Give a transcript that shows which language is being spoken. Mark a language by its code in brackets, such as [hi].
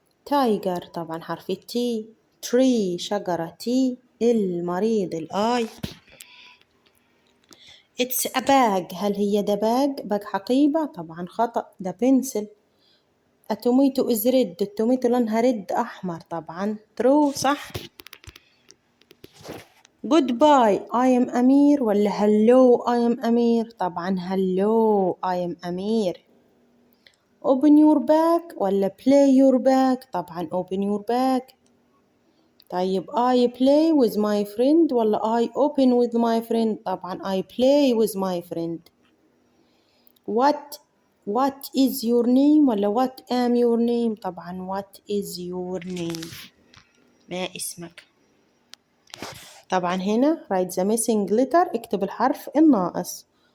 [ar] tiger طبعا حرف التي. tree شجرة تي. المريض الآي. [en] it's a bag [ar] هل هي ده باج حقيبة؟ طبعا خطأ، ده بنسل. [en] a tomato is red [ar] التوميتو لونها ريد أحمر، طبعا true صح. [en] goodbye I am Amir ولا hello I am Amir? طبعا hello I am Amir. open your bag ولا play your bag؟ طبعا open your bag. طيب I play with my friend ولا I open with my friend؟ طبعا I play with my friend. what is your name ولا what am your name؟ طبعا what is your name [ar] ما اسمك. طبعا هنا [en] write the missing letter [ar] اكتب الحرف الناقص.